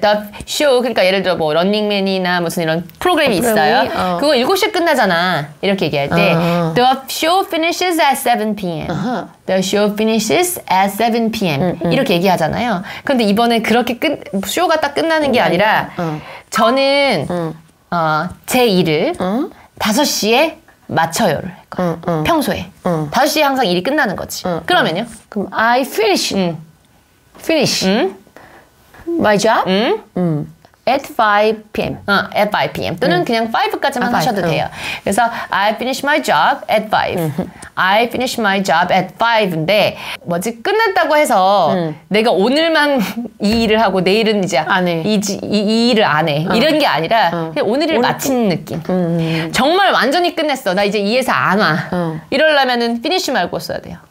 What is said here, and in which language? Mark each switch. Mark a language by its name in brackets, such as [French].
[English] The show [Korean] 그러니까 예를 들어 뭐 런닝맨이나 무슨 이런 프로그램이 있어요. 그거 7시에 끝나잖아. 이렇게 얘기할 때 [English] The show finishes at 7 p.m. The show finishes at 7 p.m. [Korean] 이렇게 얘기하잖아요. 그런데 이번에 그렇게 쇼가 딱 끝나는 게 아니라 저는 제 일을 5시에 마쳐요를 할 거예요. 평소에 5시에 항상 일이 끝나는 거지. 그러면요? 그럼 [English] I finish my job at 5 p.m. at 5 p.m. [Korean] 또는 그냥 5까지만 하셔도 돼요. 그래서 [English] I finish my job at 5. I finish my job at 5 [Korean] 인데 뭐지 끝났다고 해서 내가 오늘만 이 일을 하고 내일은 이제 안 해. 이 일을 안 해. 이런 게 아니라 그냥 오늘 일 마친 느낌. 정말 완전히 끝냈어. 나 이제 이 회사 안 와. 이러려면은 finish 말고 써야 돼요.